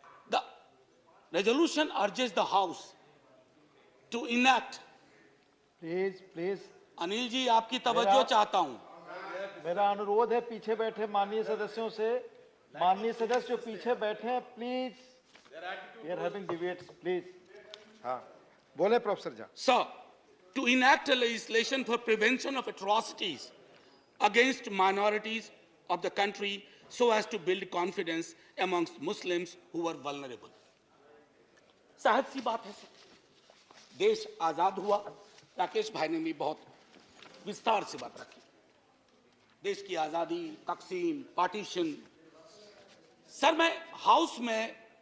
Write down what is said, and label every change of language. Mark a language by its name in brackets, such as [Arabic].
[English] The resolution urges the house to enact. Please [Hindi] Anil ji, आपकी तवज्जो चाहता हूं। मेरा अनुरोध है पीछे बैठे माननीय सदस्यों से, माननीय सदस्य जो पीछे बैठे हैं, please, [English] We are having debates, please. [Hindi] हाँ, बोले professor Jha. [English] Sir, to enact a legislation for prevention of atrocities against minorities of the country so as to build confidence amongst Muslims who were vulnerable. [Hindi] सहज सी बात है sir, देश आजाद हुआ, राकेश भाई ने भी बहुत विस्तार से बात रखी, देश की आजादी, तकसीम, पार्टीशन। सर, मैं हाउस में